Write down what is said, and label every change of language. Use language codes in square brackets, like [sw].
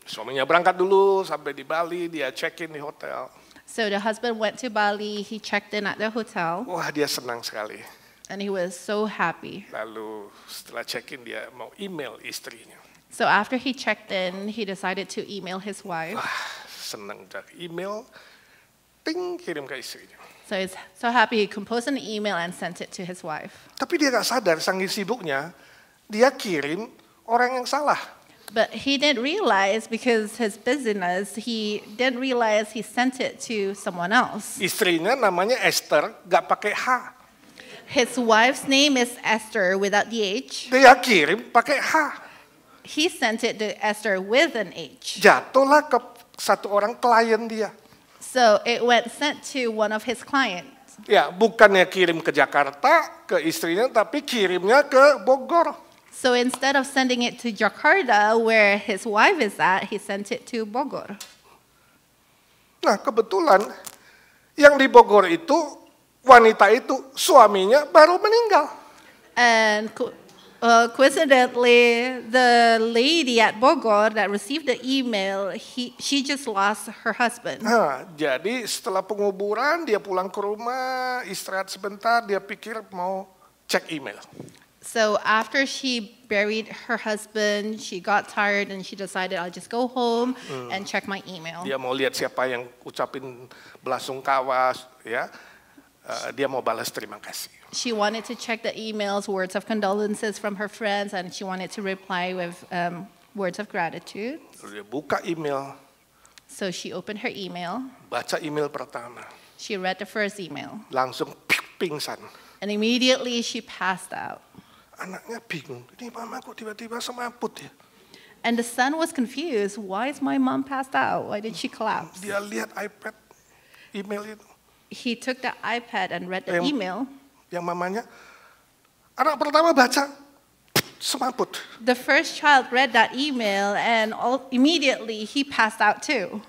[id] Suaminya berangkat dulu, sampai di Bali, dia check-in di hotel. [en] So the husband went to Bali, he checked in at the hotel, [id] Wah dia senang sekali. [en] and he was so happy. [id] Lalu setelah check-in dia mau email istrinya. [en] So after he checked in, he decided to email his wife. [id] Senang dari email, ting kirim ke istrinya. [en] So he's so happy he composed an email and sent it to his wife. [id] Tapi dia gak sadar, saking sibuknya, dia kirim orang yang salah. [en] But he didn't realize because his business, he didn't realize he sent it to someone else. [id] Istrinya namanya Esther, gak pakai H. [en] His wife's name is Esther without the H. [id] Dia kirim pakai H. [en] He sent it to Esther with an H. [id] Jatuhlah ke satu orang klien dia. [en] So it went sent to one of his clients. [id] Ya, bukannya kirim ke Jakarta, ke istrinya, tapi kirimnya ke Bogor. [en] So instead of sending it to Jakarta, where his wife is at, he sent it to Bogor. [id] Nah, kebetulan yang di Bogor itu, wanita itu, suaminya baru meninggal. [en] And coincidentally, the lady at Bogor that received the email, she just lost her husband. [id] Nah, jadi setelah penguburan, dia pulang ke rumah, istirahat sebentar, dia pikir mau cek email. [en] So after she buried her husband, she got tired and she decided I'll just go home and check my email. [id] Dia mau lihat siapa yang ucapin belasungkawa, ya. Dia mau balas terima kasih. [en] She wanted to check the emails, words of condolences from her friends, and she wanted to reply with words of gratitude. [id] Dia buka email. [en] So she opened her email. [id] Baca email pertama. [en] She read the first email. [id] Langsung pingsan. [en] And immediately she passed out. [id] Anaknya bingung, ini mama kok tiba-tiba semaput ya? [en] And the son was confused. Why is my mom passed out? Why did she collapse? [id] Dia lihat iPad, email itu. [en] He took the iPad and read the email. [id] Yang mamanya, anak pertama baca, semaput. [en] The first child read that email and immediately he passed out too.